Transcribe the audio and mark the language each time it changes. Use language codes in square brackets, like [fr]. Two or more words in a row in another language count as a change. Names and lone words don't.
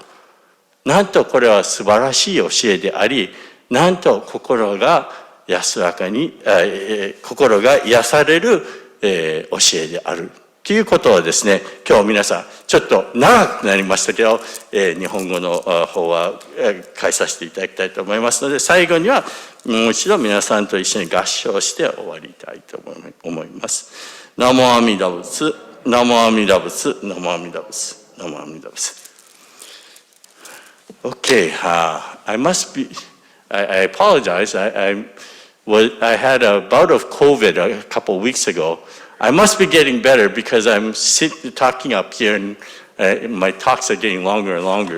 [ja] なんとこれは素晴らしい教えであり、なんと心が安らかに、心が癒される、教えであるということをですね、今日皆さんちょっと長くなりましたけど、日本語の方は返させていただきたいと思いますので、最後にはもう一度皆さんと一緒に合唱して終わりたいと思います。南無阿弥陀仏、南無阿弥陀仏、南無阿弥陀仏、南無阿弥陀仏。 [en] Okay, I must be, I apologize. I had a bout of COVID a couple of weeks ago. I must be getting better because I'm talking up here and my talks are getting longer and longer.